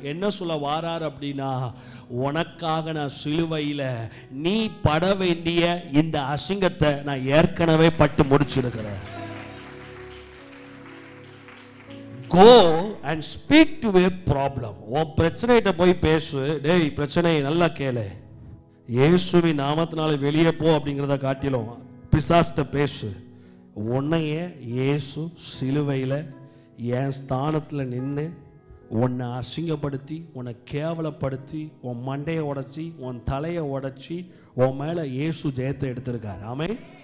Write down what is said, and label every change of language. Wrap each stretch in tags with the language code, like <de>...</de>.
<ta>என்ன சொல்ல வாரார் அப்படின்னா, உனக்காக நான் சிலுவையில நீ பட வேண்டிய இந்த அசிங்கத்தை நான் ஏற்கனவே பட்டு முடிச்சிருக்கிறேன்.</ta> <en>Go and speak to a problem.</en> <ta>உன் பிரச்சனைகிட்ட போய் பேசு. டேய் பிரச்சனை நல்லா கேளு, இயேசுவின் நாமத்தினால வெளியே போ அப்படிங்கிறத காட்டிலும் பிசாஸ்ட பேசு. உன்னைய இயேசு சிலுவையில் என் ஸ்தானத்தில் நின்று உன்னை அசிங்கப்படுத்தி உன்னை கேவலப்படுத்தி உன் மண்டையை உடைச்சி உன் தலையை உடைச்சி உன் மேலே இயேசு ஜெயத்தை எடுத்திருக்கார். ஆமென்.</ta>